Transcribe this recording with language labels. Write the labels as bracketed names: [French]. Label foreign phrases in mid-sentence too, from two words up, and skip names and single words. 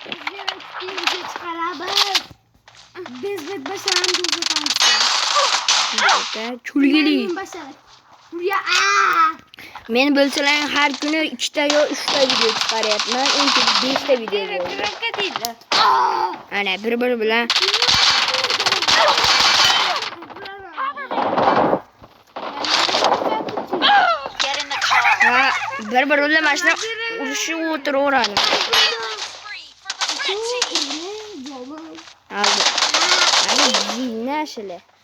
[Uzbek] kulgili. Men bilsalar har kuni 2 ta yo 3 ta video chiqaryapman. Endi 5 ta video bo'ldi. Ana bir-biri bilan [English] Get in the car. [Uzbek] bir-biri bilan mana shuna urushib o'tiraveradi. [English] Free for the red team. [Turkish] Aldı. Hadi dinle şöyle.